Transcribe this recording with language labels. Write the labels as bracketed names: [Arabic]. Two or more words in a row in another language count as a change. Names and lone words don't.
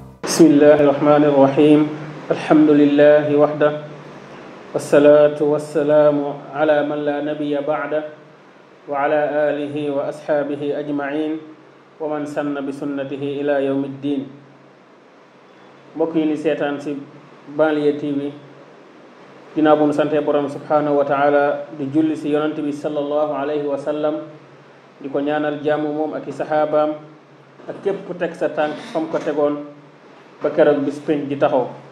[Arabic] بسم الله الرحمن الرحيم الحمد لله وحده والصلاة والسلام على من لا نبي بعده وعلى آله وأصحابه أجمعين ومن سن بسنته إلى يوم الدين [Wolof] mbokk yi ni seetaan si Banlieue TV ginnaaw bu nu sante borom [Arabic] سبحانه وتعالى [Wolof] di julli si yonent bi [Arabic] صلى الله عليه وسلم [Wolof] di ko ñaanal jàmm moom ak i saxaabaam ak képp ku teg sa tànk fam ko tegoon ba keroog bis pénc di taxaw